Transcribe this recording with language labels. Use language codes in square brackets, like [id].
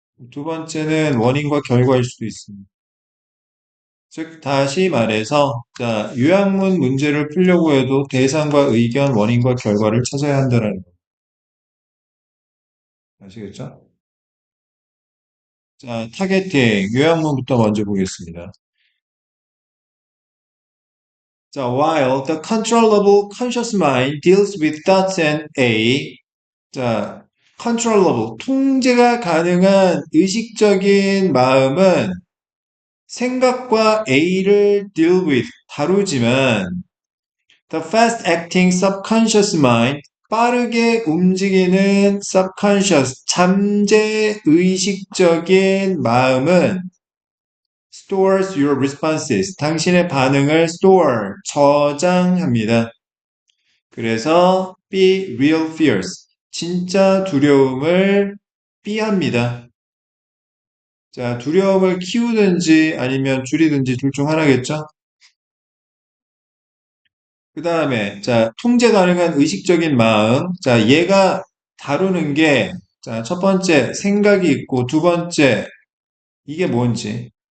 [ko] 두 번째는 원인과 결과일 수도 있습니다. 즉, 다시 말해서, 자, 요약문 문제를 풀려고 해도 대상과 의견, 원인과 결과를 찾아야 한다는 거. 아시겠죠? 자, 타겟팅, 요약문부터 먼저 보겠습니다. [en] 자, while the controllable conscious mind deals with thoughts and A, 자, controllable, [ko] 통제가 가능한 의식적인 마음은 생각과 A를 deal with, 다루지만 [en] the fast acting subconscious mind, [ko] 빠르게 움직이는 subconscious, 잠재 의식적인 마음은 [en] stores your responses, [ko] 당신의 반응을 store, 저장합니다. 그래서 [en] be real fears, [ko] 진짜 두려움을 B합니다. 자, 두려움을 키우든지 아니면 줄이든지 둘 중 하나겠죠? 그 다음에, 자, 통제 가능한 의식적인 마음. 자, 얘가 다루는 게, 자, 첫 번째, 생각이 있고, 두 번째, 이게 뭔지.